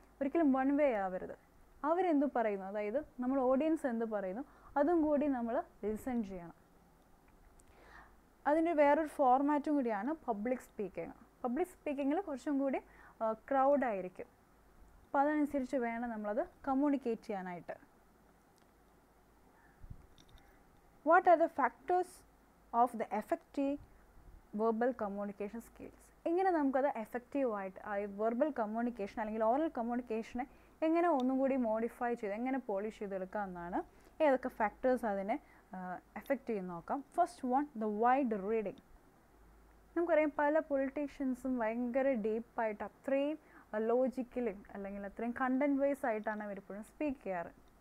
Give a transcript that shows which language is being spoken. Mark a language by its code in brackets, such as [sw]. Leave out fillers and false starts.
[ml] ഒരിക്കലും one way ആവരുത്. അവരെന്ത് പറയുന്നു, അതായത് നമ്മൾ ഓഡിയൻസ് എന്ത് പറയുന്നു അതും കൂടി നമ്മൾ ലിസൺ ചെയ്യണം. അതിൻ്റെ വേറൊരു ഫോർമാറ്റും കൂടിയാണ് പബ്ലിക് സ്പീക്കിംഗ്. പബ്ലിക് സ്പീക്കിങ്ങിൽ കുറച്ചും കൂടി ക്രൗഡായിരിക്കും, അപ്പോൾ അതനുസരിച്ച് വേണം നമ്മളത് കമ്മ്യൂണിക്കേറ്റ് ചെയ്യാനായിട്ട്. [en] What are the factors of the effective verbal communication skills? [ml] എങ്ങനെ നമുക്കത് എഫക്റ്റീവായിട്ട് ആ വെർബൽ കമ്മ്യൂണിക്കേഷൻ അല്ലെങ്കിൽ ഓറൽ കമ്മ്യൂണിക്കേഷനെ എങ്ങനെ ഒന്നും കൂടി മോഡിഫൈ ചെയ്ത് എങ്ങനെ പോളിഷ് ചെയ്തെടുക്കാം എന്നാണ്. ഏതൊക്കെ ഫാക്ടേഴ്സ് അതിനെ എഫക്റ്റ് ചെയ്യുന്ന നോക്കാം. [en] First one, the wide reading. [ml] നമുക്കറിയാം പല പൊളിറ്റീഷ്യൻസും ഭയങ്കര ഡീപ്പായിട്ട് അത്രയും ലോജിക്കലി അല്ലെങ്കിൽ അത്രയും കണ്ടൻറ് വൈസ് ആയിട്ടാണ് അവരിപ്പോഴും സ്പീക്ക് ചെയ്യാറ്.